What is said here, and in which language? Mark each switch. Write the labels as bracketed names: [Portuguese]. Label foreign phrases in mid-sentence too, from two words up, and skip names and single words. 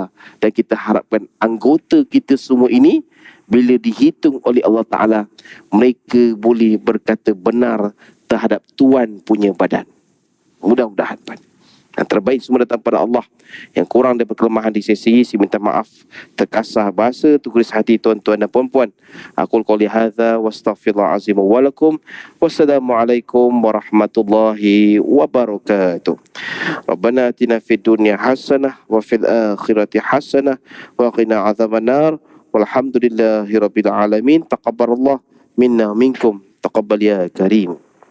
[Malay] Dan kita harapkan anggota kita semua ini bila dihitung oleh Allah Ta'ala, mereka boleh berkata benar terhadap Tuhan punya badan. Mudah-mudahan. Yang terbaik semua datang pada Allah. Yang kurang daripada kelemahan di sisi, saya minta maaf. Terkasar bahasa, terguris hati tuan-tuan dan puan-puan. [Arabic] أقول قولي هذا وأستغفر الله العظيم ولكم. والسلام عليكم ورحمة الله وبركاته. ربنا آتنا في الدنيا حسنة وفي الآخرة حسنة وقنا عذاب النار. والحمد لله رب العالمين تقبل الله منا منكم. تقبل يا كريم.